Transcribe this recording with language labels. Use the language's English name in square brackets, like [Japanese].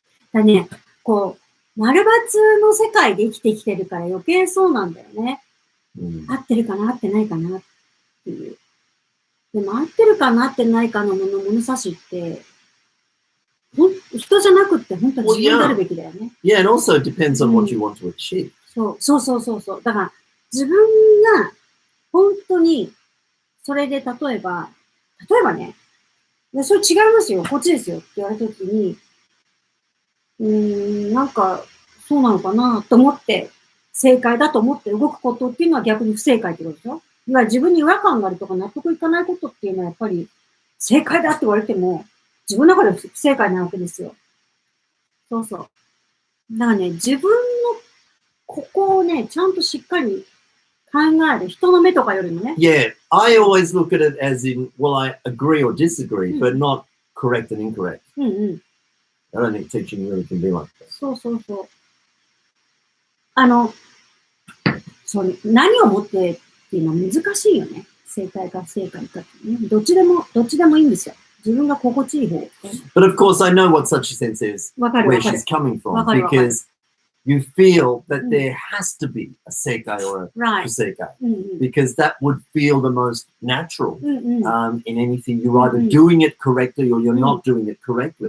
[Japanese] だね、こう、丸抜の世界で生きてきてるから余計そうなんだよね。合ってるかな合ってないかなっていう。でも合ってるかな合ってないかの物差しって、人じゃなくって本当に自分であるべきだよね。 [English] Yeah, and also it depends on what you want to achieve. [Japanese] そう。だから自分が本当にそれで例えばね、それ違いますよ、こっちですよって言われたときに、なんかそうなのかなと思って正解だと思って動くことっていうのは逆に不正解ってことでしょ。いわゆる自分に違和感があるとか納得いかないことっていうのはやっぱり正解だって言われても自分の中で不正解なわけですよ。そう。だからね、自分のここをね、ちゃんとしっかり考える。人の目とかよりもね。 [English] Yeah, I always look at it as in, well, I agree or disagree, but not correct and incorrect. I don't think teaching really can be like that. [Japanese] そう。何をもってっていうのは難しいよね。正解か不正解かってね。どっちでもいいんですよ。自分が心地いい方。 [English] But of course, I know what such a sense is, where she's coming from, because you feel that there has to be a [Japanese] seikai or a kuseikai, [English] because that would feel the most natural in anything. You're either doing it correctly or you're not doing it correctly.